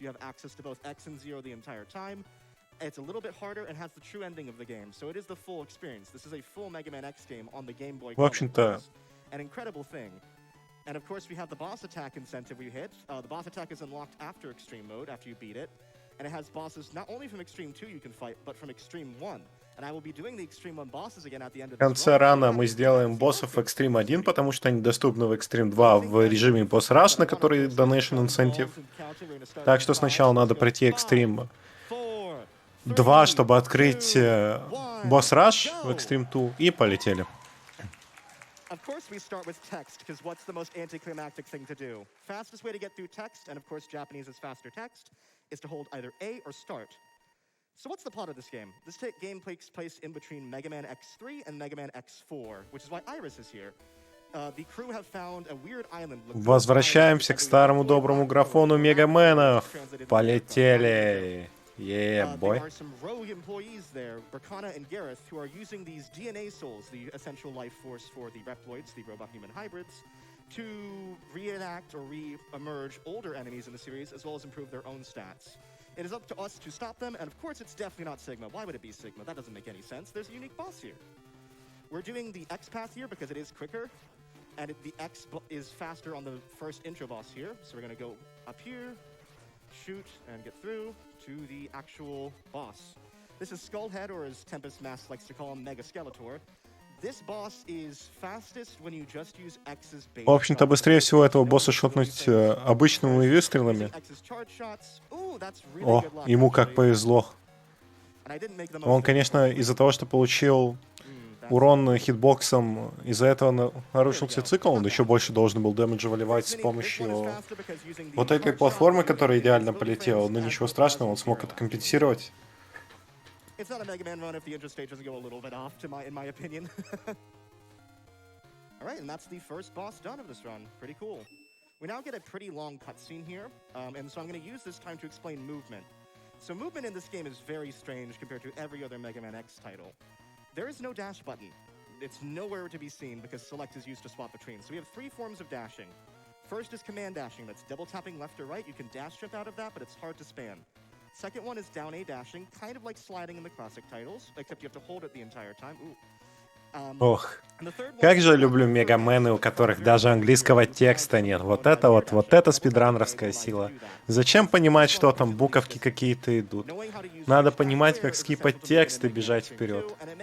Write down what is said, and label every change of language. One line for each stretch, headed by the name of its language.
English: You have access to both X and 0 the entire time. It's a little bit harder and has the true ending of the game, so it is the full experience. This is a full Mega Man X game on the Game Boy Color.
Russian: В общем-то,
English: an incredible thing. And of course we have the boss attack incentive we hit. The boss attack is unlocked after Extreme mode, after you beat it. And it has bosses not only from Extreme 2 you can fight, but from Extreme 1.
Russian: В конце рана мы сделаем боссов Xtreme 1, потому что они доступны в Xtreme 2 в режиме Boss Rush, на который Donation Incentive. Так что сначала надо пройти Xtreme 2, чтобы открыть Boss Rush в Xtreme 2, и полетели.
English: Of course, we start with text, because what's the most anticlimactic thing to do? Fastest way to get through text, and of course Japanese is faster text, is to hold either A or start. So what's the plot of this game? This game takes place in between Mega Man X3 and Mega Man X4, which is why Iris is here. The crew have found a weird island.
Russian: Возвращаемся к старому доброму графону Мегаменов. Полетели.
English: Yeah, boy. There are some rogue employees there, Berkana and Gareth, who are using these DNA souls, the essential life force for the Reploids, the robot-human hybrids, to reenact or re-emerge older enemies in the series, as well as improve their own stats. It is up to us to stop them, and of course it's definitely not Sigma. Why would it be Sigma? That doesn't make any sense. There's a unique boss here. We're doing the X path here because it is quicker, and the X is faster on the first intro boss here. So we're going to go up here, shoot, and get through to the actual boss. This is Skullhead, or as Tempest Mask likes to call him, Mega Skeletor. This boss is fastest when you just use X's base.
Russian: В общем-то, быстрее всего этого босса шотнуть обычными выстрелами. О, ему как повезло. Он, конечно, из-за того, что получил урон хитбоксом, из-за этого нарушился цикл, он еще больше должен был дэмэджа выливать с помощью вот этой платформы, которая идеально полетела. Но ничего страшного, он смог это компенсировать.
English: It's not a Mega Man run if the intro stage doesn't go a little bit off, in my opinion. Alright, and that's the first boss done of this run. Pretty cool. We now get a pretty long cutscene here, and so I'm going to use this time to explain movement. So movement in this game is very strange compared to every other Mega Man X title. There is no dash button. It's nowhere to be seen because select is used to swap between. So we have 3 forms of dashing. First is command dashing. That's double tapping left or right. You can dash jump out of that, but it's hard to spam. Second one is down A dashing, kind of like sliding in the classic titles, except you have to hold it the entire time.
Russian: Ох, как же люблю мегамены, у которых даже английского текста нет. Вот это спидранерская сила. Зачем понимать, что там буковки какие-то идут? Надо понимать, как скипать текст и бежать вперед.